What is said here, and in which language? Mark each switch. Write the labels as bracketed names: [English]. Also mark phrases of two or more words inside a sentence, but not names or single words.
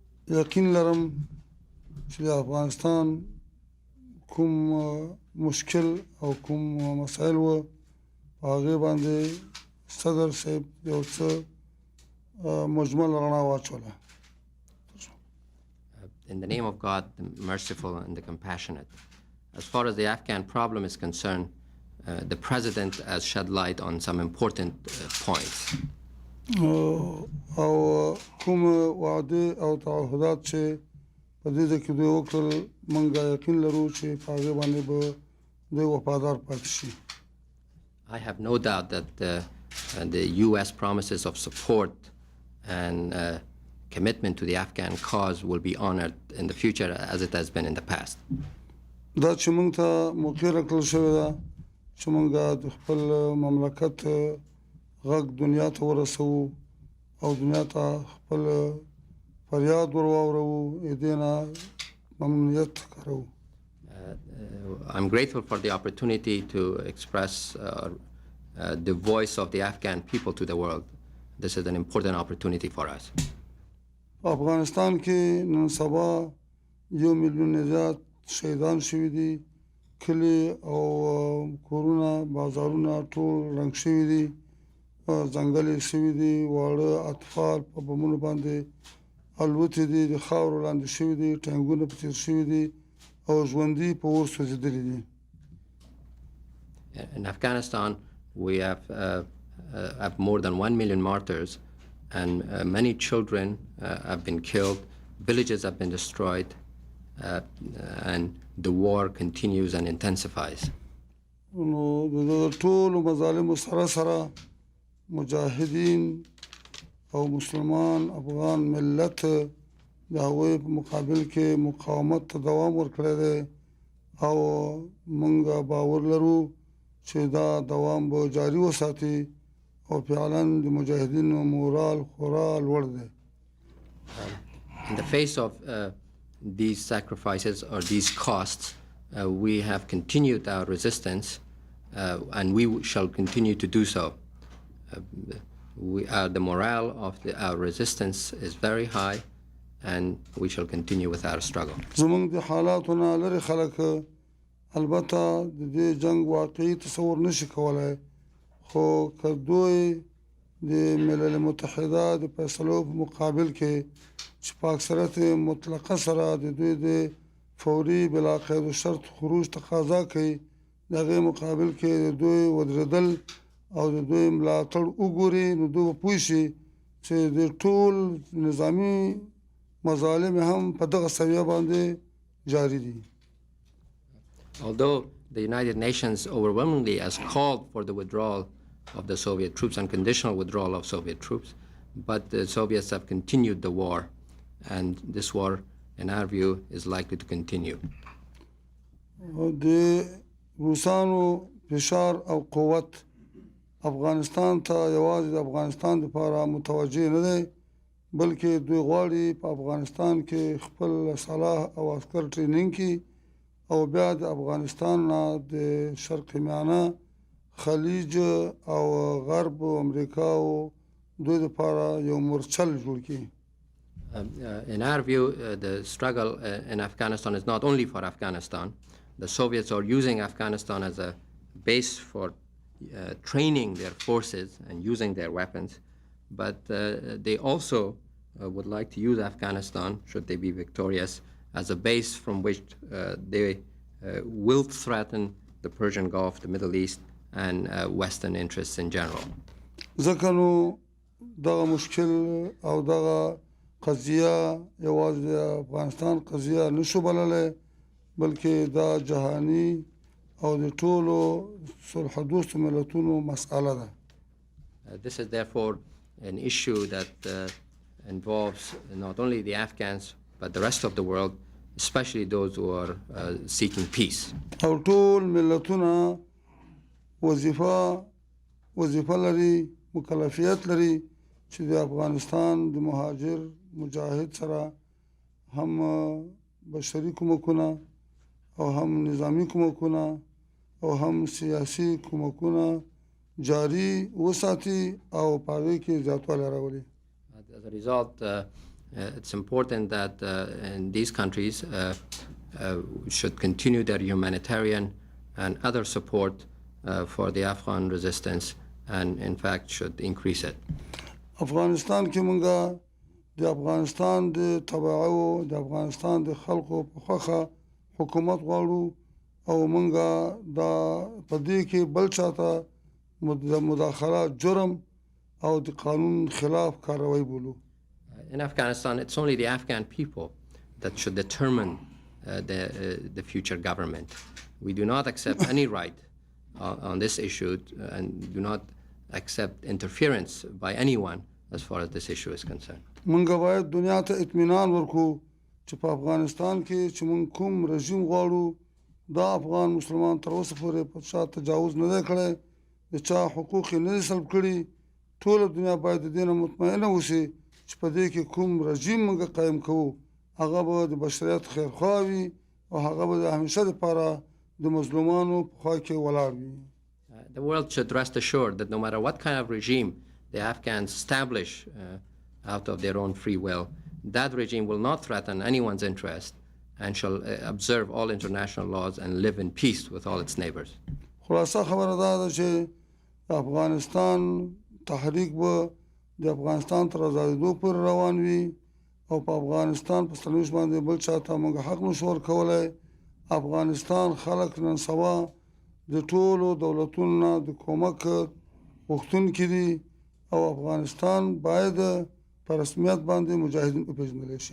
[Pashto] یقین لرم چې د افغانستان کوم مشکل او کوم مسایل و په هغې باندې صدر صاحب یو څه مجمل رڼا واچوله. [English] In the name of God, the merciful and the compassionate. As far as the Afghan problem is concerned, the president has shed light on some important points. [Pashto] او کوم وعده او تعهدات چې په دې کې دوی وکړل موږ یقین لرو چې په هغې باندې به دوی وفادار پاتې شي. [English] I have no doubt that the U.S. promises of support and commitment to the Afghan cause will be honored in the future as it has been in the past. [Pashto] دا چې موږ ته موقع راکړل شوې ده چې موږ د خپل مملکت غږ دنیا ته ورسوو او دنیا ته خپل فریاد ور واورو، دې نه ممنونیت ښکاروو. [English] I'm grateful for the opportunity to express the voice of the Afghan people to the world. This is an important opportunity for us. [Pashto] په افغانستان کې نن سبا 1 میلیون زیات شهیدان شوي دي، کلي او کورونه بازارونه ټول رنګ شوي دي، ځنګل یې شوي دي، واړه اطفال په بمونو باندې الوتې دي، د خاورو لاندې شوي دي، ټانکونه په تېر شوي دي او ژوندي په اور سوځېدلي دي. [English] In Afghanistan, we have more than 1 million martyrs, and many children have been killed, villages have been destroyed, and the war continues and intensifies. [Pashto] نو د ټولو مظالمو سره سره مجاهدین او مسلمان افغان ملت د هغوی په مقابل کې مقاومت ته دوام ورکړی دی او موږ باور لرو چې دا دوام به جاري وساتي او فعلا د مجاهدینو مورال خورا لوړ دی. [English] In the face of these sacrifices or these costs, we have continued our resistance and we shall continue to do so. The morale of our resistance is very high and we shall continue with our struggle. [Pashto] زمونږ د حالاتو نه لرې خلک البته د دې جنگ واقعي تصور نشي کولای، خو که دوی د ملل متحده د فیصلو په مقابل کې چې په اکثریت مطلقه سره د دوی د فوري بلا قید و شرط خروج تقاضا کوي، د هغې مقابل کې د دوی ودرېدل او د دوی ملاتړ وګوري، نو دوی به پوه شي چې د ټول نظامي مظالم هم په دغه سویه باندې جاری دي. [English] Although the United Nations overwhelmingly has called for the withdrawal of the Soviet troops, unconditional withdrawal of Soviet troops, but the Soviets have continued the war, and this war, in our view, is likely to continue. [Pashto] د روسانو فشار او قوت افغانستان ته یوازې د افغانستان لپاره متوجه نه دی، بلکې دوی غواړي په افغانستان کې خپل سلاح او عسکر ټریننګ کړي او بیا د افغانستان نه د شرق میانه خلیج او غرب امریکا او دوی لپاره یو مورچل جوړ کړي. [English] In our view, the struggle in Afghanistan is not only for Afghanistan. The Soviets are using Afghanistan as a base for training their forces and using their weapons, but they also would like to use Afghanistan, should they be victorious, as a base from which they will threaten the Persian Gulf, the Middle East, and Western interests in general. [Pashto] ځکه نو دغه مشکل او دغه قضیه یوازې د افغانستان قضیه نشو بللی، بلکې دا جهاني او د ټولو صلح دوستو ملتونو مسأله ده. [English] This is therefore an issue that involves not only the Afghans but the rest of the world, especially those who are seeking peace. [Pashto] او ټول ملتونه وظیفه لري، مکلفیت لري چې د افغانستان د مهاجر مجاهد سره هم بشري کومکونه او هم نظامی کومکونه او هم سیاسي کومکونه جاری وساتي او په هغې کې زیاتوالی راولي. [English] As a result, It's important that in these countries should continue their humanitarian and other support for the Afghan resistance, and in fact should increase it. [Pashto] افغانستان کې مونږه د افغانستان د تبعو د افغانستان د خلکو په خوخه حکومت غواړو او مونږه دا په دې کې بل چاته مداخله جرم او د قانون خلاف کاروایی بولو. [English] In Afghanistan, it's only the Afghan people that should determine the future government. We do not accept any right on this issue and do not accept interference by anyone as far as this issue is concerned. [Pashto] مونږ باید دنیا ته اطمینان ورکو چې په افغانستان کې چې مونږ کوم رژیم غواړو دا افغان مسلمان تر اوسه پورې په چا تجاوز نه دی کړی د چا حقوق یې نه دي سلب کړي ټوله دنیا باید د دې نه مطمئنه اوسي چې په دې کې کوم رژیم مونږ قایم کوو هغه به د بشریت خیرخوا وي او هغه به د همیشه دپاره د مظلومانو په خوا کې ولاړ وي. [English] The world should rest assured that no matter what kind of regime the Afghans establish out of their own free will, that regime will not threaten anyone's interest and shall observe all international laws and live in peace with all its neighbors. [Pashto] خلاصه خبره دا ده چې افغانستان تحریک به د افغانستان تر آزادېدو پورې روان وي او په افغانستان په سرنوشت باندې بل چاته موږ حق نشو ورکولی. افغانستان خلک نن سبا د ټولو دولتونو نه د کومک غوښتونکي دي او افغانستان باید په رسمیت باندې مجاهدین وپېژندلی شي.